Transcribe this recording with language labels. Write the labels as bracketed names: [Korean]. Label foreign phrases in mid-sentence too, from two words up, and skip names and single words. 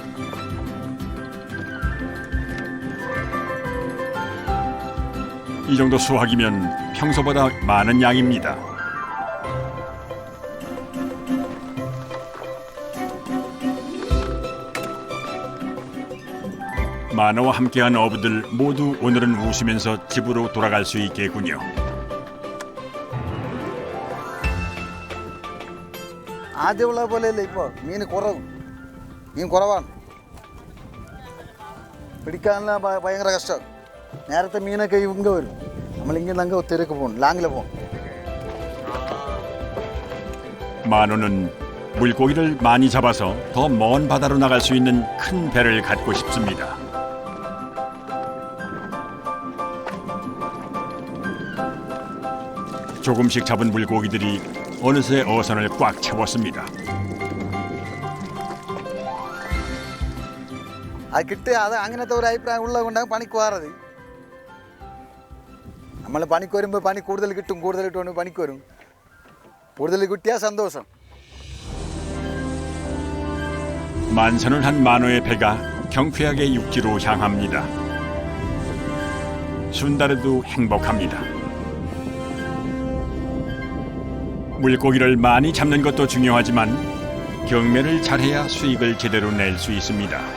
[Korean] 이 정도 수확이면 평소보다 많은 양입니다. 만호와 함께한 어부들 모두 오늘은 웃으면서 집으로 돌아갈 수 있겠군요. [Malayalam] ആദ്യമുള്ള പോലെയല്ല ഇപ്പോൾ. മീൻ കുറവ്. മീൻ കുറവാണ്. പിടിക്കാനുള്ള ഭയങ്കര കഷ്ടം. നേരത്തെ മീനൊക്കെ ഇങ്ങ വരും. നമ്മളിങ്ങനെ അങ്ങ് ഒത്തിരിക്ക് പോകും. ലാങ്ങിൽ പോകും. [Korean] 만호는 물고기를 많이 잡아서 더 먼 바다로 나갈 수 있는 큰 배를 갖고 싶습니다. 조금씩 잡은 물고기들이 어느새 어선을 꽉 채웠습니다. [Malayalam] അത് കിട്ടുക അത് അങ്ങനത്തെ ഒരു അഭിപ്രായം ഉള്ളത് കൊണ്ടാണ് പണിക്ക് പോകാറത്. നമ്മൾ പണിക്ക് വരുമ്പോൾ പണി കൂടുതൽ കിട്ടും, കൂടുതൽ കിട്ടുകൊണ്ട് പണിക്ക് വരും. കൂടുതൽ കിട്ടിയാൽ സന്തോഷം. [Korean] 만선을 한 만호의 배가 경쾌하게 육지로 향합니다. 순다르도 행복합니다. 물고기를 많이 잡는 것도 중요하지만 경매를 잘해야 수익을 제대로 낼 수 있습니다.